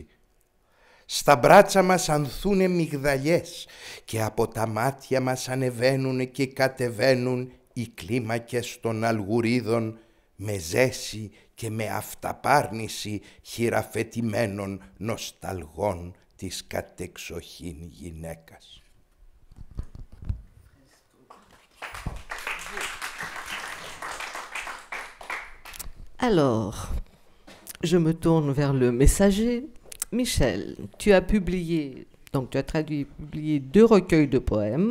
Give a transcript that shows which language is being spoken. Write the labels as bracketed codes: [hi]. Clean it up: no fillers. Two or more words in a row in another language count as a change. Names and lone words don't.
[el] Στα μπράτσα μας ανθούνε μυγδαλιές και από τα μάτια μας ανεβαίνουν και κατεβαίνουν οι κλίμακες των αλγουρίδων με ζέση και με αυταπάρνηση χειραφετημένων νοσταλγών της κατεξοχήν γυναίκας. [fr] Alors, je me tourne vers le messager. Michel, tu as publié, donc tu as publié 2 recueils de poèmes.